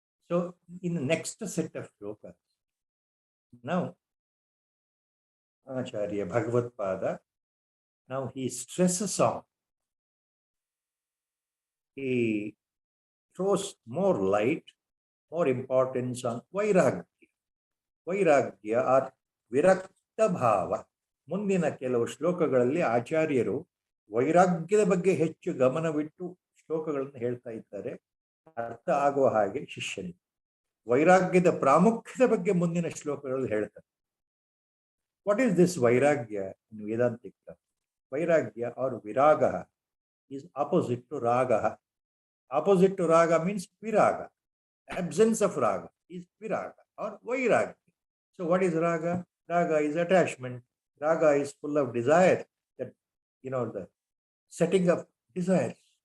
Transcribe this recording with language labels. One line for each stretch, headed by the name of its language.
English: So in the next set of shlokas, now Acharya Bhagavad Pada, now he stresses on, he throws more light, more importance on Vairagya. Vairagya or Virakta Bhava.
Kannada: ಮುಂದಿನ ಕೆಲವು ಶ್ಲೋಕಗಳಲ್ಲಿ ಆಚಾರ್ಯರು ವೈರಾಗ್ಯದ ಬಗ್ಗೆ ಹೆಚ್ಚು ಗಮನವಿಟ್ಟು ಶ್ಲೋಕಗಳನ್ನು ಹೇಳ್ತಾ ಇದ್ದಾರೆ. ಅರ್ಥ ಆಗುವ ಹಾಗೆ ಶಿಷ್ಯನಿಗೆ ವೈರಾಗ್ಯದ ಪ್ರಾಮುಖ್ಯದ ಬಗ್ಗೆ ಮುಂದಿನ ಶ್ಲೋಕಗಳಲ್ಲಿ ಹೇಳ್ತಾರೆ.
English: What is this vairagya in Vedantic? Vairagya or viraga is opposite to raga. Opposite to raga means viraga. Absence of raga is viraga or vairagya. So what is raga? Raga is attachment. Raga is full of desire. That, the setting of desires.